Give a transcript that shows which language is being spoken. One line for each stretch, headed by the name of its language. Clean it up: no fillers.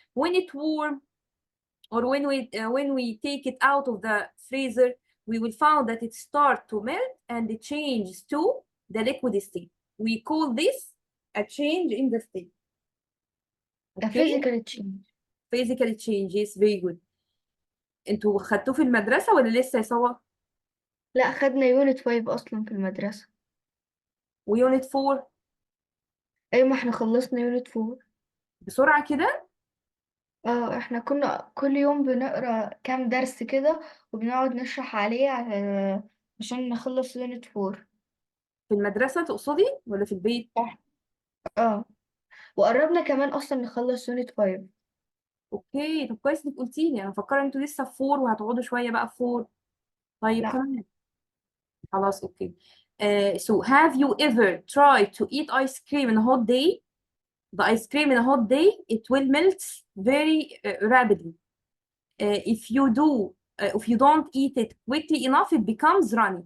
English: When it warm, or when we take it out of the freezer, we will find that it starts to melt and it changes to the liquid state. We call this a change in the state. A Okay? physical change. Physical change, yes, very good.
Arabic: انتوا خدتوه في المدرسة ولا لسه يا سوا؟ لا، خدنا يونت 5 أصلا في المدرسة. ويونت 4 أيوة، ما احنا خلصنا يونت 4. بسرعة كده؟ احنا كنا كل يوم بنقرا كام درس كده وبنقعد نشرح عليه عشان نخلص يونت 4. في المدرسة تقصدي ولا في البيت؟ صح. اه، وقربنا كمان أصلا نخلص يونت 5. اوكي، طب كويس انك قلتي لي، انا مفكرة انتوا لسه في 4 وهتقعدوا شوية بقى في 4. طيب لا. تمام، خلاص اوكي.
English: So have you ever tried to eat ice cream in a hot day? The ice cream in a hot day, it will melt very rapidly. If you don't eat it quickly enough, it becomes runny.